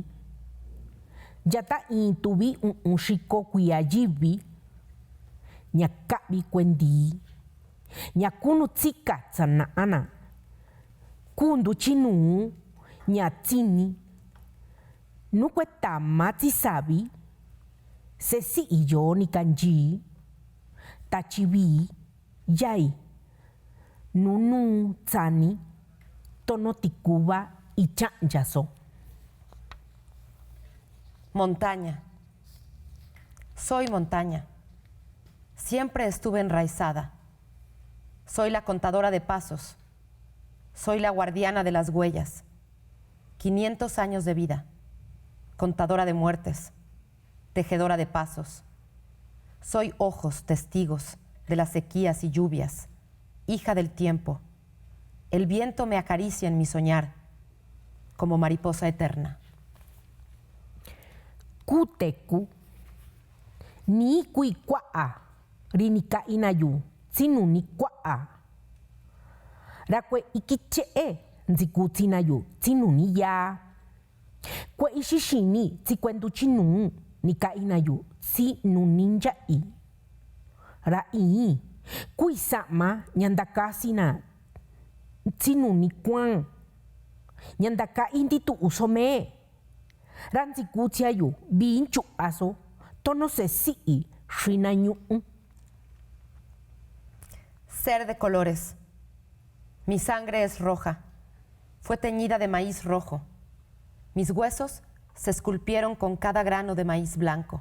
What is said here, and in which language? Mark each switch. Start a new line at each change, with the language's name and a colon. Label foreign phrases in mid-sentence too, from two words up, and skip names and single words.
Mixtepec Mixtec: Yata intubi un shiko kuyajibi, nyakabi kwendi, nyakunu tsika tsanaana, kundu chinu, nyatsini, nukwetama tsisabi, sesi iyo ni kanji, tachibi, yai, nunu tsani, tonotikuba y chanyaso.
Spanish: Montaña. Soy montaña. Siempre estuve enraizada. Soy la contadora de pasos. Soy la guardiana de las huellas. 500 años de vida. Contadora de muertes. Tejedora de pasos. Soy ojos testigos de las sequías y lluvias. Hija del tiempo. El viento me acaricia en mi soñar como mariposa eterna.
Mixtepec Mixtec: Kuteku, ni kuikwaa, rinika inayu, sinuni kwaa. Rakwe ikichee, nziku tinayu, sinuni ya. Kwe ishishini, tsikwendu chinu, nika inayu, sinuni jai. Rai, kuisama, nyandakasina, sinuni kwang. Ñandaka inti tu usome. Ranzi kuchiayu, binchu aso, tono se si shinañu.
Spanish: Ser de colores. Mi sangre es roja. Fue teñida de maíz rojo. Mis huesos se esculpieron con cada grano de maíz blanco.